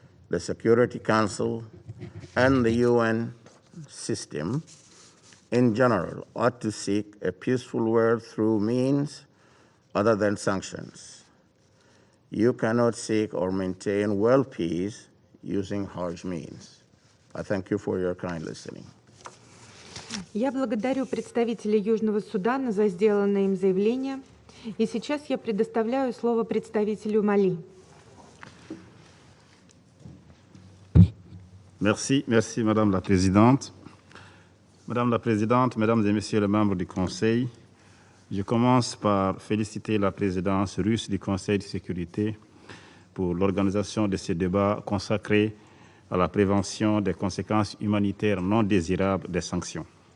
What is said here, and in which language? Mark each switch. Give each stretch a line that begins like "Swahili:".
English: The Security Council and the UN system in general ought to seek a peaceful world through means other than sanctions. You cannot seek or maintain world peace using harsh means. I thank you for your kind listening.
Russian: Я благодарю представителя Южного Судана за сделанное им заявление. И сейчас я предоставляю слово представителю Мали.
French: Merci Madame la Présidente. Madame la Présidente, Mesdames et Messieurs les membres du Conseil, je commence par féliciter la présidence russe du Conseil de sécurité pour l'organisation de ce débat consacré à la prévention des conséquences humanitaires non désirables des sanctions.